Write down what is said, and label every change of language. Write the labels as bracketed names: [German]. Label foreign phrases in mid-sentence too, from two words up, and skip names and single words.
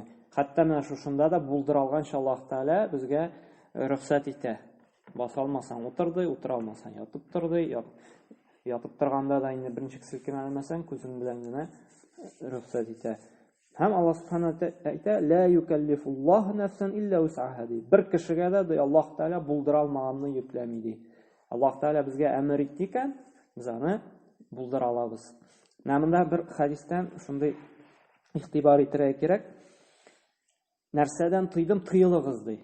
[Tatar] Хәтта менә шушында да булдыралганча Аллаһ Тәгалә безгә рөхсәт итә. Баса алмасаң утырды, утыра алмасаң ятып торды, ятып торганда да инде беренче кисәккә алмасаң күзең белән генә рөхсәт итә. Һәм Аллаһ [Arabic] سبحانه وتعالى [Tatar] әйтә: [Arabic] "لا يكلف الله نفسا إلا وسعها" ди. [Tatar] Бер кешегә дә Аллаһ Тәгалә булдыра алмаганны йөкләми ди. Аллаһ Тәгалә безгә әмер итте икән, без аны булдыра алабыз. Монда бер хадистән шундый игътибар итәргә кирәк. Нәрсәдән тыйдым, тыелыгыз ди.